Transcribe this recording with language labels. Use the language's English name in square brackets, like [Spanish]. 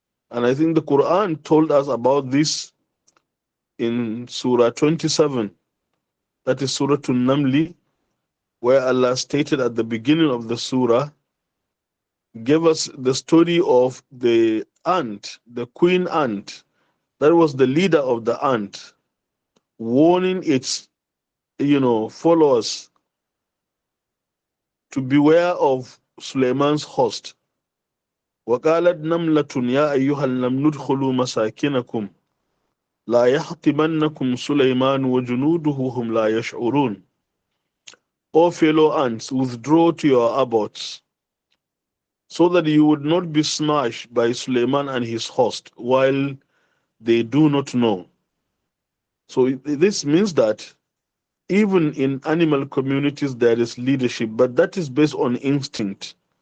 [English] And I think the Quran told us about this in Surah 27, that is Surah An-Namli, where Allah stated at the beginning of the surah, gave us the story of the ant, the queen ant, that was the leader of the ant, warning its followers to beware of Suleiman's host. [Arabic] وقالت نملة يا أيها النمل ادخلوا مساكنكم لا يحطمنكم سليمان وجنوده هم لا يشعرون. [English] O fellow ants, withdraw to your abodes, so that you would not be smashed by Suleiman and his host while they do not know. So this means that even in animal communities there is leadership, but that is based on instinct.